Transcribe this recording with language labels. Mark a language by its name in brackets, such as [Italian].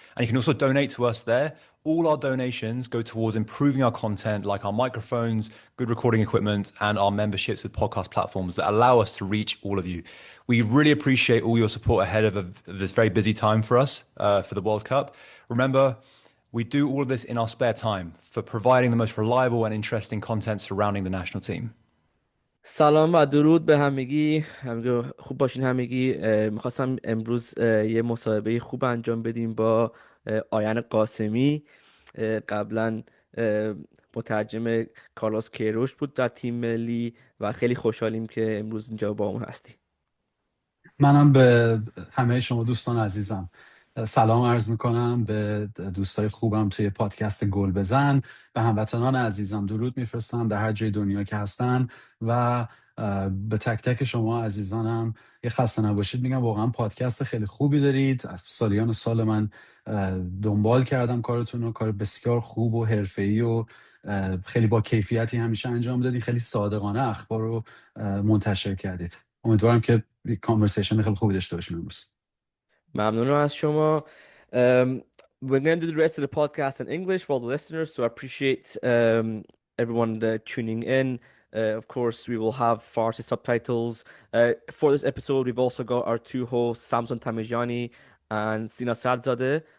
[English] And you can also donate to us there. All our donations go towards improving our content, like our microphones, good recording equipment, and our memberships with podcast platforms that allow us to reach all of you. We really appreciate all your support ahead of this very busy time for us, for the World Cup. Remember, we do all of this in our spare time for providing the most reliable and interesting content surrounding the national team. [Persian] سلام و درود به همگی خوب باشین همگی. میخواستم امروز یه مصاحبه خوب انجام بدیم با آریان قاسمی. قبلا مترجم کارلوس کیروش بود در تیم ملی و خیلی خوشحالیم که امروز اینجا با اون هستی. منم به همه شما دوستان عزیزم سلام عرض میکنم، به دوستای خوبم توی پادکست گل بزن، به هموطنان عزیزم درود میفرستم در هر جای دنیا که هستن و به تک تک شما عزیزانم یه خسته نباشید میگم. واقعا پادکست خیلی خوبی دارید. از سالیان سال من دنبال کردم کارتون رو، کار بسیار خوب و حرفه‌ای و خیلی با کیفیتی همیشه انجام دادید. خیلی صادقانه اخبار رو منتشر کردید. امیدوارم که کانورسیشن خیلی خوبی داشته باشیم امروز. ممنونم از شما. [English] We're going to do the rest of the podcast in English for all the listeners, so I appreciate everyone tuning in. Of course, we will have Farsi subtitles. For this episode, we've also got our two hosts, Samson Tamijani and Sina Sadrzadeh.